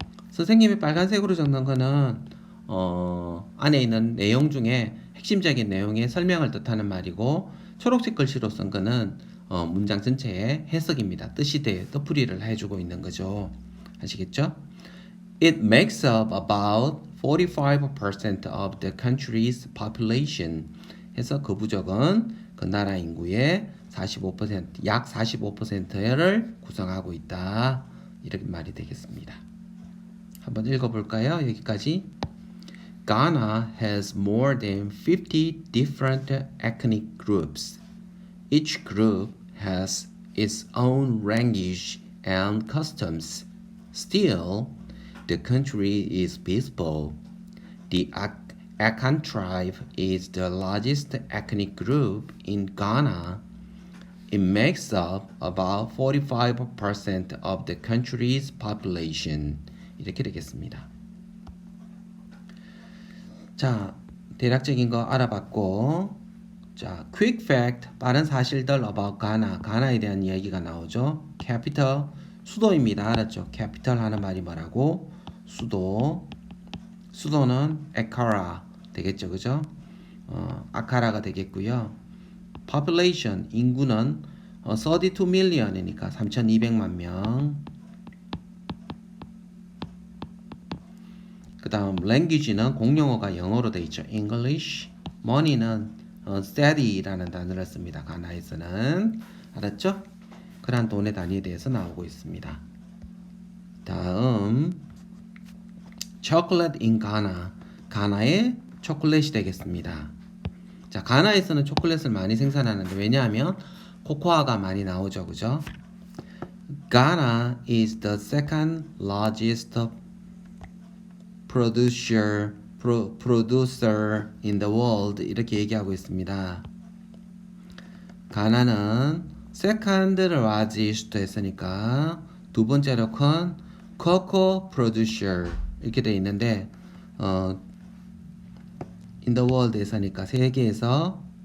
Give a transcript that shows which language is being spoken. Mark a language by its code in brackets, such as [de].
[ko] 선생님이 빨간색으로 적는 거는 안에 있는 내용 중에 핵심적인 내용의 설명을 뜻하는 말이고, 초록색 글씨로 쓴 거는 문장 전체의 해석입니다. 뜻풀이를 해주고 있는 거죠. 아시겠죠? [en] It makes up about 45% of the country's population. [ko] 해서 그 부족은 그 나라 인구의 45%, 약 45%를 구성하고 있다. 이렇게 말이 되겠습니다. 한번 읽어볼까요? 여기까지. [en] Ghana has more than 50 different ethnic groups. Each group has its own language and customs. Still, the country is peaceful. The Akan tribe is the largest ethnic group in Ghana. It makes up about 45% of the country's population. [ko] 이렇게 되겠습니다. 자, 대략적인 거 알아봤고, 자, [en] quick fact, [ko] 빠른 사실들 [en] about Ghana, [ko] 가나에 대한 이야기가 나오죠. capital, 수도입니다. 알았죠? capital 하는 말이 뭐라고? 수도는 Accra 되겠죠, 그죠? 아카라가 되겠고요. population, 인구는 [en] 32 million [ko] 이니까 3,200만 명. 그 다음 language는 공용어가 영어로 되어 있죠. English. money는 steady라는 단어를 씁니다. 가나에서는. 알았죠? 그러한 돈의 단위에 대해서 나오고 있습니다. 다음 chocolate in Ghana. 가나의 초콜릿이 되겠습니다. 자, 가나에서는 초콜릿을 많이 생산하는데, 왜냐하면 코코아가 많이 나오죠. 그죠? [en] Ghana is the second largest producer in the world. [ko] 이렇게 얘기하고 있습니다. 가나는 [en] second largest [ko] 했으니까 두 번째로 큰 [en] cocoa producer [ko] 이렇게 돼 있는데 [en] in the world [ko] 했으니까 세계에서